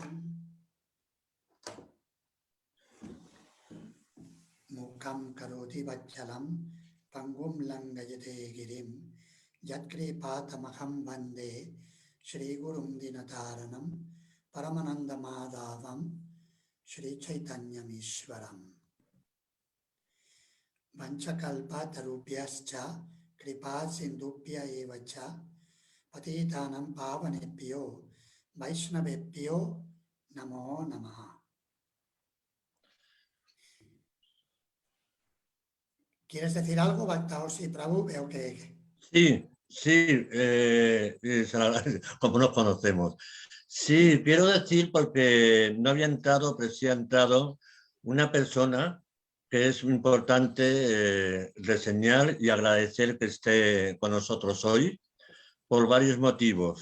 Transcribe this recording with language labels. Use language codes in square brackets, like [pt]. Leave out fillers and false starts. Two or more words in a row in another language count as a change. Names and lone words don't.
[sa] मूकं करोति वाचालं पङ्गुं लङ्घयते गिरिम् यत्कृपा तमहं वन्दे श्री गुरुं दीनतारणम् परमानन्द माधवं श्री चैतन्य ईश्वरम्. वाञ्छाकल्प तरुभ्यश्च कृपा सिन्धुभ्य एव च पतितानां पावनेभ्यो वैष्णवेभ्यो नमो नमः. [es] ¿Quieres decir algo, Bhaktaosi Prabhu? Veo que... Sí, como nos conocemos. Sí, quiero decir, porque no había entrado, presentado una persona que es importante reseñar y agradecer que esté con nosotros hoy por varios motivos.